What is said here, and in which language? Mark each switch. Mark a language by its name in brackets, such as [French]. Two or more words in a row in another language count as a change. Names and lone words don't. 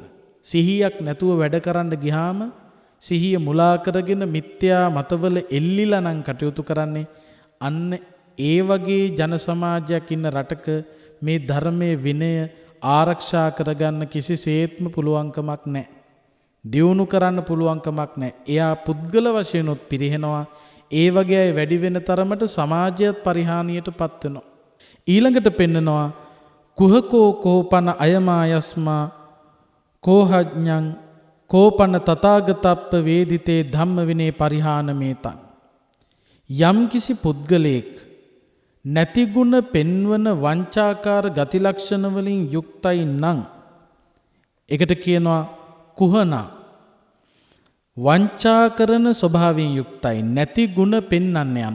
[Sinhala] සිහියක් නැතුව වැඩ කරන්න ගියාම සිහිය මුලා කරගෙන මිත්‍යා මතවල එල්ලිලා නම් කටයුතු කරන්නේ අන්න ඒ වගේ ජන සමාජයක් ඉන්න රටක මේ ධර්මයේ විනය ආරක්ෂා කරගන්න කිසිසේත්ම පුළුවන්කමක් නැහැ. දියුණු කරන්න පුළුවන්කමක් නැහැ. එයා පුද්ගල වශයෙන් උත් පිරිහෙනවා. ඒ වගේ අය වැඩි වෙන තරමට සමාජයත් පරිහානියටපත් වෙනවා. ඊළඟට පෙන්නනවා [Pali] කුහකෝ කෝපන අයමායස්මා කෝහඥං කෝපන තථාගතප්ප වේදිතේ ධම්ම විනේ පරිහානමේතං. [Sinhala] යම් කිසි පුද්ගලයෙක් නැති ගුණ පෙන්වන වංචාකාර ගති ලක්ෂණ වලින් යුක්තයි නම් ඒකට කියනවා කුහනා. වංචා කරන ස්වභාවයෙන් යුක්තයි නැති ගුණ පෙන්වන්න යනවා.